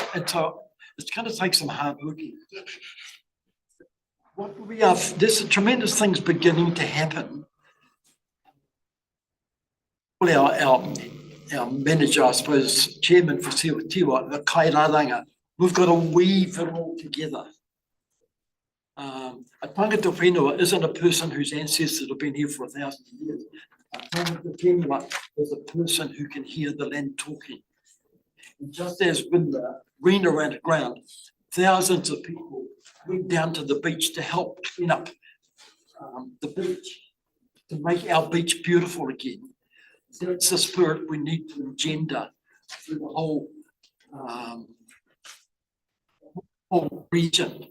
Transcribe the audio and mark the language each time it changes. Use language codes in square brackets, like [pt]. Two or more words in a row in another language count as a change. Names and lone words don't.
[en] And so it's going to take some hard working. There's tremendous things beginning to happen. Well, our manager, I suppose, chairman for Tiwa, the Kairaranga, we've got to weave it all together. A [mi] tangata whenua [en] isn't a person whose ancestors have been here for 1,000 years. A [mi] tangata whenua [en] is a person who can hear the land talking. And just as with the rain around the ground, thousands of people went down to the beach to help clean up the beach, to make our beach beautiful again. That's the spirit we need to engender through the whole region.